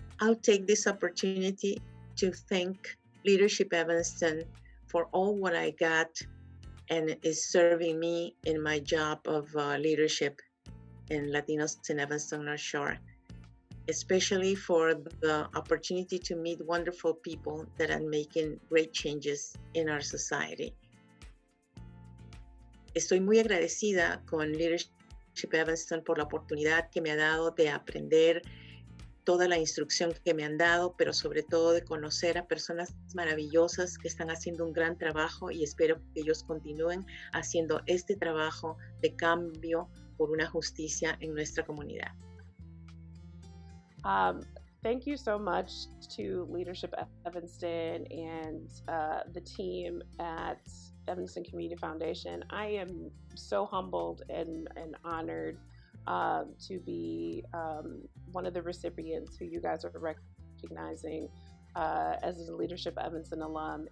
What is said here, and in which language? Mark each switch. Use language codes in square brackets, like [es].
[en] I'll take this opportunity to thank Leadership Evanston for all what I got and is serving me in my job of leadership in Latinos in Evanston North Shore, especially for the opportunity to meet wonderful people that are making great changes in our society. [es] Estoy muy agradecida con Leadership Evanston por la oportunidad que me ha dado de aprender toda la instrucción que me han dado, pero sobre todo de conocer a personas maravillosas que están haciendo un gran trabajo, y espero que ellos continúen haciendo este trabajo de cambio por una justicia en nuestra comunidad. [en] Thank you so much to Leadership Evanston and the team at Evanston Community Foundation. I am so humbled and honored to be one of the recipients who you guys are recognizing as a Leadership Evanston alum.